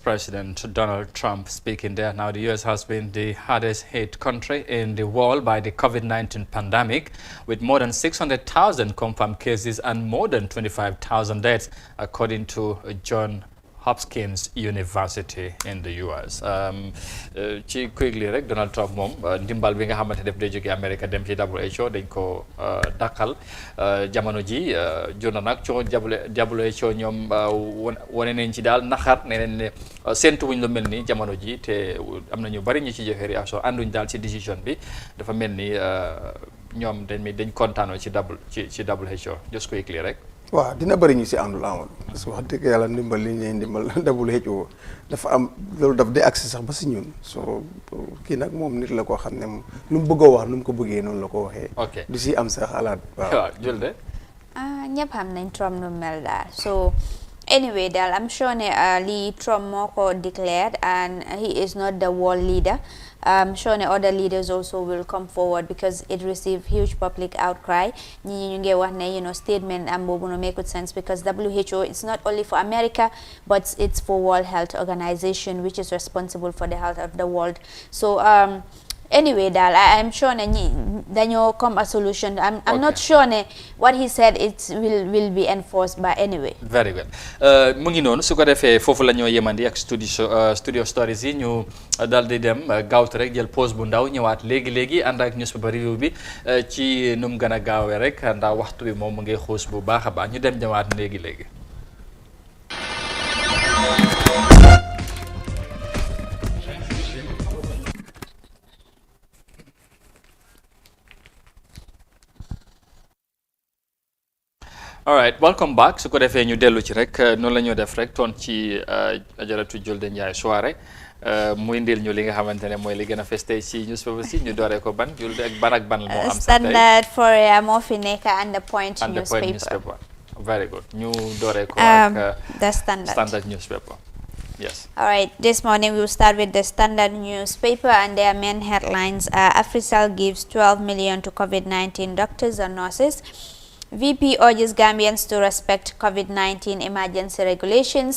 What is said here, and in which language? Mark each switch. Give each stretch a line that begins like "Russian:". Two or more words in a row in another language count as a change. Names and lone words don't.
English: President Donald Trump speaking there. Now, the U.S. has been the hardest hit country in the world by the COVID-19 pandemic, with more than 600,000 confirmed cases and more than 25,000 deaths, according to John Hopkins University in the US.
Wolof: Ci quickly rek Donald Trump moom ndimbal bi nga xamante def day jóge America dem ci WHO dañ ko dakkal jamono ji jur na nag coo WHO ñoom wane nañ ci daal naxar ne leen ne séntu wuñ lu mel ni jamono ji te am na ñu bari ñu ci joxe réaction ànduñ daal ci décision bi dafa mel ni ñoom dañ kontaanoo ci WHO
English: just quickly
Wolof: rek. waaw dina bëri ñu si àndul amoon
French: parce que
Wolof: wax dëgg yàlla ndimbal li ñuy ndimbal WHO dafa am loolu daf di accès sax ba si ñun so kii nag moom nit la koo xam ne moom lu mu bëgg a wax nu mu ko bëggee noonu la ko waxee.
English: ok
Wolof: du si am sa xalaat. waaw jël de. ñëpp xam nañ Trump nu mel daal
English: so anyway
Wolof: daal
English: I'm sure
Wolof: ne lii Trump moo ko
English: declared and he is not the world leader. I'm sure other leaders also will come forward because it received huge public outcry. Statement and make good sense because WHO is not only for America but it's for World Health Organization, which is responsible for the health of the world. So anyway, I'm sure
Wolof: dañoo come
English: a solution. I'm not sure what he said it will be enforced by anyway. Very well.
Wolof: Mu ngi noonu su ko defee foofu la ñoo yemandi ak studio stories yi ñu dal di dem gaawtu rek jël pause bu ndaw ñëwaat léegi ànd ak newspaper review bi ci nu mu gën a gaawee rek ndax waxtu bi moom mu ngi xuus bu baax a baax ñu dem ñëwaat léegi.
English: All right, welcome back.
Wolof: Su ko defee ñu dellu ci rek noonu la ñoo def rek toon ci Ajaratu Julde Njie soirée mu indil ñu li nga xamante ne mooy li gën a fes tey ci newspaper si ñu dooree ko ban Julde ak ban moo am
English: Standard Foria
Wolof: moo fi nekk
English: and the Point newspaper. Very good.
Wolof: Ñu dooree ko ak
English: the Standard newspaper. Yes. All right, this morning we will start with the Standard newspaper and their main headlines are Africell gives 12 million to COVID-19 doctors and nurses. VP urges Gambians to respect COVID-19 emergency regulations.